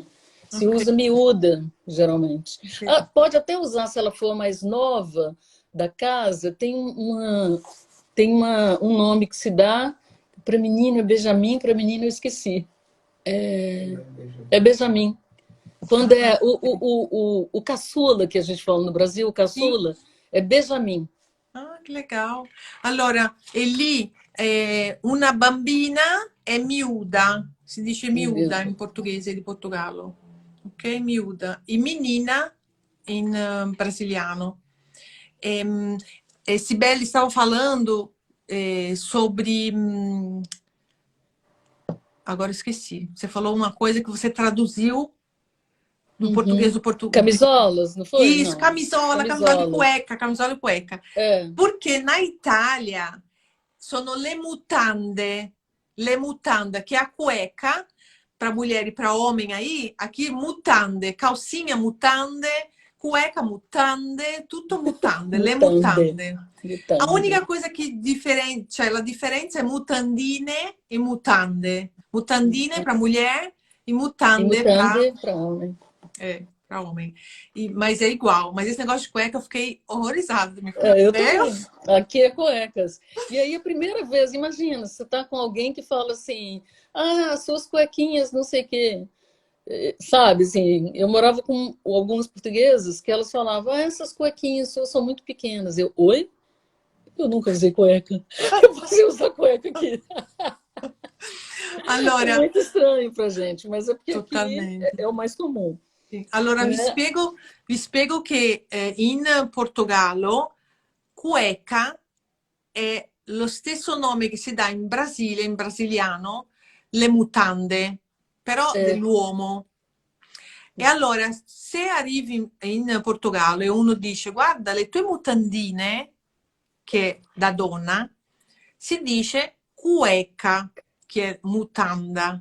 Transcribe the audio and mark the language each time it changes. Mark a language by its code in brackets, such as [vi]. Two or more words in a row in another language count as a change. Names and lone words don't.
[pt] Se usa miúda, geralmente. Pode até usar se ela for mais nova da casa. Tem um nome que se dá para menino, é Benjamin, para menina eu esqueci. É Benjamin. Quando é o caçula, que a gente fala no Brasil, o caçula, é Benjamin. [it] Ah, che legal. Allora, e lì una bambina è miúda, si dice miúda in portoghese di Portogallo. Ok, miúda. E menina in brasiliano. [pt] Sibeli, stavo falando sobre... Agora esqueci. Você falou uma coisa que você traduziu do português do Portugal. Camisolas, não foi? Isso, não. camisola e cueca. Porque na Itália [it] sono le mutande, [pt] que é a cueca para mulher e para homem aí, aqui mutande, calcinha mutande, cueca mutande, [it] tutto mutande, le mutande. [pt] A única coisa que [it] cioè la differenza è mutandine e mutande. [pt] Mutandine para mulher e mutande para homem. para homem. Mas é igual. Mas esse negócio de cueca eu fiquei horrorizada. Meu Eu também. Deus! Aqui é cuecas. E aí, a primeira vez, imagina, você tá com alguém que fala assim, ah, suas cuequinhas, não sei o quê. Sabe, assim, eu morava com alguns portugueses que elas falavam, ah, essas cuequinhas suas são muito pequenas. Eu, oi? Eu nunca usei cueca. Você usa cueca aqui. É [it] Allora, [pt] muito estranho pra gente, mas é porque aqui totalmente. é o mais comum, [it] Sì. Allora [pt] né? [it] vi spiego che in Portogallo cueca è lo stesso nome che si dà in Brasile, in brasiliano, le mutande, però [pt] É, [it] dell'uomo. E allora, se arrivi in Portogallo e uno dice, guarda, le tue mutandine, che da donna, si dice cueca, che è mutanda.